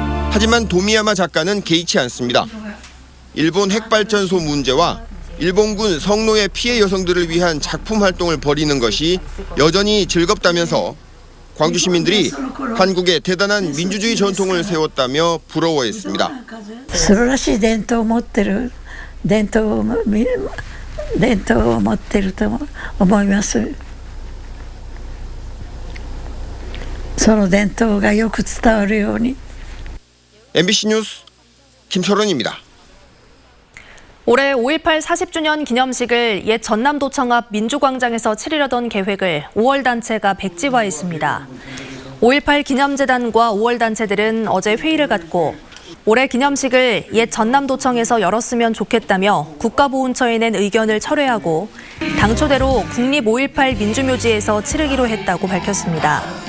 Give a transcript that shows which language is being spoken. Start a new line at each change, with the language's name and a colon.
Korean: 하지만 도미야마 작가는 개의치 않습니다. 일본 핵발전소 문제와 일본군 성노예 피해 여성들을 위한 작품 활동을 벌이는 것이 여전히 즐겁다면서 광주 시민들이 한국의 대단한 민주주의 전통을 세웠다며 부러워했습니다.
Japanese: 素晴らしい伝統を持ってる伝統を持ってると思います。その伝統がよく伝わるように。
Korean: MBC 뉴스 김철원입니다. 올해 5.18 40주년 기념식을 옛 전남도청 앞 민주광장에서 치르려던 계획을 5월 단체가 백지화했습니다. 5.18 기념재단과 5월 단체들은 어제 회의를 갖고 올해 기념식을 옛 전남도청에서 열었으면 좋겠다며 국가보훈처에 낸 의견을 철회하고 당초대로 국립 5.18 민주묘지에서 치르기로 했다고 밝혔습니다.